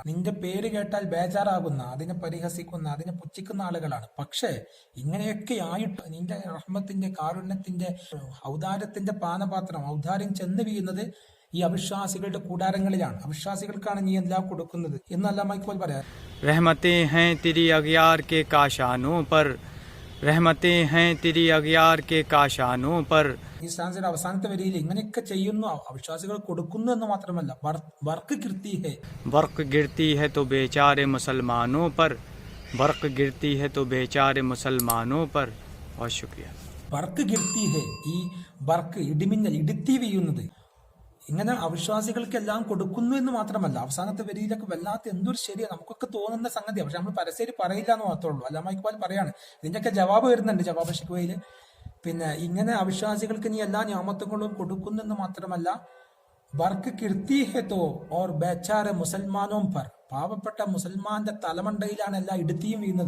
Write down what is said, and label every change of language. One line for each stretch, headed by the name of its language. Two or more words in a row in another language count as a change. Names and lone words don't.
Malayalam: നിന്റെ പേര് കേട്ടാൽ ബേജാറാകുന്ന, അതിനെ പരിഹസിക്കുന്ന, അതിനെ പുച്ഛിക്കുന്ന ആളുകളാണ്. പക്ഷേ ഇങ്ങനെയൊക്കെ ആയിട്ട് നിന്റെ റഹ്മത്തിന്റെ, കാരുണ്യത്തിന്റെ, ഔദാര്യത്തിന്റെ പാനപാത്രം, ഔദാര്യം ചെന്ന് വീഴുന്നത് ഈ അവിശ്വാസികളുടെ കൂടാരങ്ങളിലാണ്. അവിശ്വാസികൾക്കാണ് നീ എല്ലാം കൊടുക്കുന്നത് എന്ന് അല്ലാമ ഇക്ബാൽ പറയാം.
Urdu: رحمتیں ہیں تیری اغیار کے کاشانوں پر، رحمتیں ہیں تیری اغیار کے کاشانوں پر.
Malayalam: ഈ സ്റ്റാൻസിന്റെ അവസാനത്തെ വരിയിൽ ഇങ്ങനെയൊക്കെ ചെയ്യുന്നു, അവിശ്വാസികൾ കൊടുക്കുന്നു എന്ന് മാത്രമല്ല,
Urdu: برق گرتی ہے, برق گرتی ہے تو بیچارے مسلمانوں پر، برق گرتی ہے تو بیچارے مسلمانوں پر. بہت شکریہ. برق گرتی ہے,
Malayalam: ഈ വർക്ക് ഇടിമിന്നൽ, ഇടുത്തി വീഴുന്നത്, ഇങ്ങനെ അവിശ്വാസികൾക്കെല്ലാം കൊടുക്കുന്നു എന്ന് മാത്രമല്ല, അവസാനത്തെ വരിയിലൊക്കെ വല്ലാത്ത എന്തൊരു ശരിയാണ് നമുക്കൊക്കെ തോന്നുന്ന സംഗതിയാണ്. പക്ഷെ നമ്മൾ പരസ്യം പറയില്ല എന്ന് മാത്രമേ ഉള്ളൂ. അല്ലാമ ഇക്ബാൽ പറയാണ്. ഇതിന്റെയൊക്കെ ജവാബ് വരുന്നുണ്ട് ജവാബ് ഷിക്വയില്. പിന്നെ ഇങ്ങനെ അവിശ്വാസികൾക്ക് നീ എല്ലാ ഞാമത്തുകളും കൊടുക്കുന്നു എന്ന് മാത്രമല്ല,
Urdu: برق گرتی ہے تو اور بیچارے مسلمانوں پر,
Malayalam: പാവപ്പെട്ട മുസൽമാന്റെ തലമണ്ടയിലാണ് എല്ലാ ഇടുത്തിയും വീഴുന്നത്.